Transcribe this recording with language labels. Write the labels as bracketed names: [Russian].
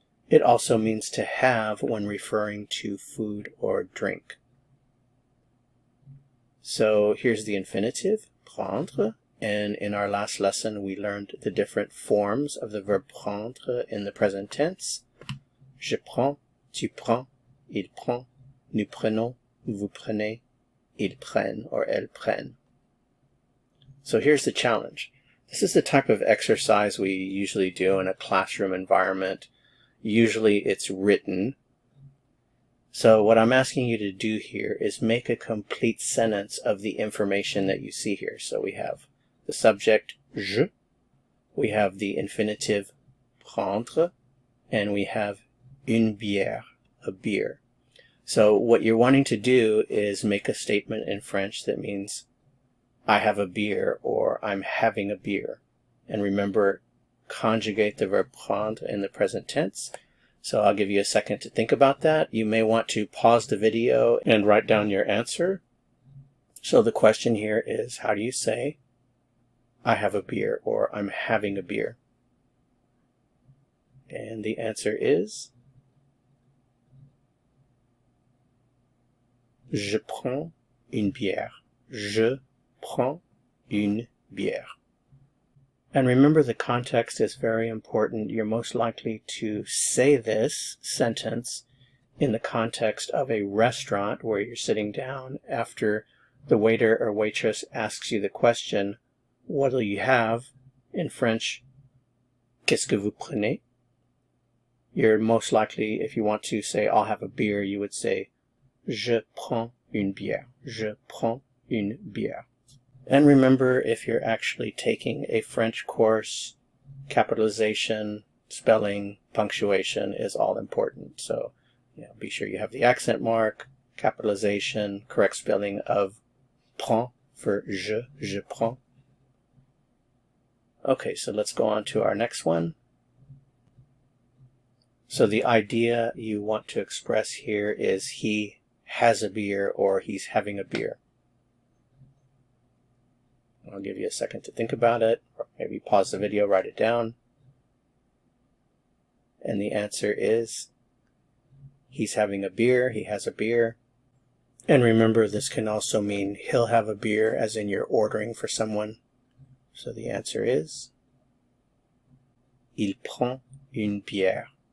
[English] It also means to have when referring to food or drink. So here's the infinitive, prendre, and in our last lesson we learned the different forms of the verb prendre in the present tense. [French] Je prends, tu prends, il prend, nous prenons, vous prenez, ils prennent, or elles prennent. [English] So here's the challenge. This is the type of exercise we usually do in a classroom environment. Usually it's written. So what I'm asking you to do here is make a complete sentence of the information that you see here. So we have the subject, je, we have the infinitive, prendre, and we have une bière, a beer. So what you're wanting to do is make a statement in French that means I have a beer or I'm having a beer. And remember, conjugate the verb prendre in the present tense. So I'll give you a second to think about that. You may want to pause the video and write down your answer. So the question here is, how do you say I have a beer or I'm having a beer? And the answer is [French] je prends une bière. Je prends une bière. [English] And remember, the context is very important. You're most likely to say this sentence in the context of a restaurant where you're sitting down after the waiter or waitress asks you the question, what will you have? [French] In French, qu'est-ce que vous prenez? [English] You're most likely, if you want to say, I'll have a beer, you would say, [French] je prends une bière. Je prends une bière. [English] And remember, if you're actually taking a French course, capitalization, spelling, punctuation is all important. So be sure you have the accent mark, capitalization, correct spelling of prends for je prends. Okay, so let's go on to our next one. So the idea you want to express here is he has a beer or he's having a beer. I'll give you a second to think about it, or maybe pause the video, write it down. And the answer is he's having a beer, he has a beer. And remember, this can also mean he'll have a beer, as in you're ordering for someone. So the answer is [French] il prend une bière.